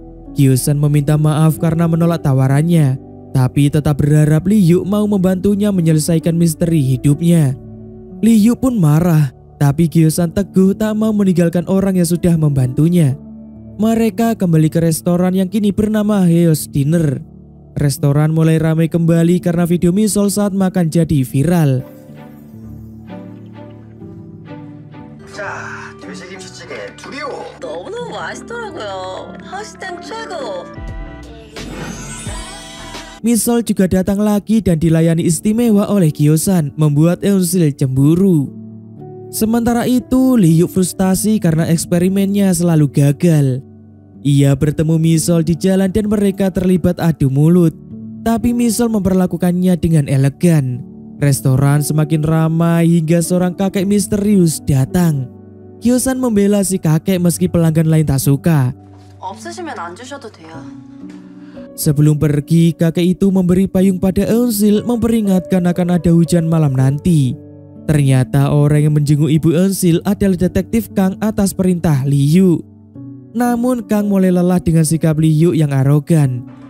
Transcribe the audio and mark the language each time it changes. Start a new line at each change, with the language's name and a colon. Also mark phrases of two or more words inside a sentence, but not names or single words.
Indonesian: Kyo-san meminta maaf karena menolak tawarannya, tapi tetap berharap Liu mau membantunya menyelesaikan misteri hidupnya. Liu pun marah, tapi Kyo-san teguh tak mau meninggalkan orang yang sudah membantunya. Mereka kembali ke restoran yang kini bernama Heos Dinner. Restoran mulai ramai kembali karena video Misol saat makan jadi viral.
Korean: 너무너무 맛있더라고요. 하우스텐 최고.
Indonesian: Misol juga datang lagi dan dilayani istimewa oleh Kyo-san, membuat Eunsil cemburu. Sementara itu, Liu frustasi karena eksperimennya selalu gagal. Ia bertemu Misol di jalan dan mereka terlibat adu mulut. Tapi Misol memperlakukannya dengan elegan. Restoran semakin ramai hingga seorang kakek misterius datang. Kyo-san membela si kakek meski pelanggan lain tak suka.
Korean: 없으시면 안 주셔도 돼요.
Indonesian: Sebelum pergi, kakek itu memberi payung pada Eunsil, memperingatkan akan ada hujan malam nanti. Ternyata orang yang menjenguk ibu Eunsil adalah detektif Kang atas perintah Liu. Namun Kang mulai lelah dengan sikap Liu yang arogan.